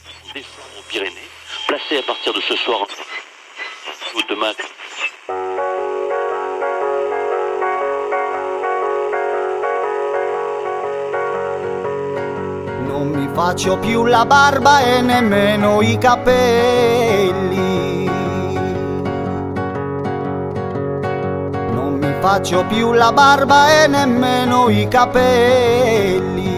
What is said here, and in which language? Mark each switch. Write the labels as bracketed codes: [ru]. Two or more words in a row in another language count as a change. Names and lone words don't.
[fr] descendre aux Pyrénées, placé à partir de ce soir ou demain. [it] Non mi faccio più la barba e nemmeno i capelli. Non mi faccio più la barba e nemmeno i capelli.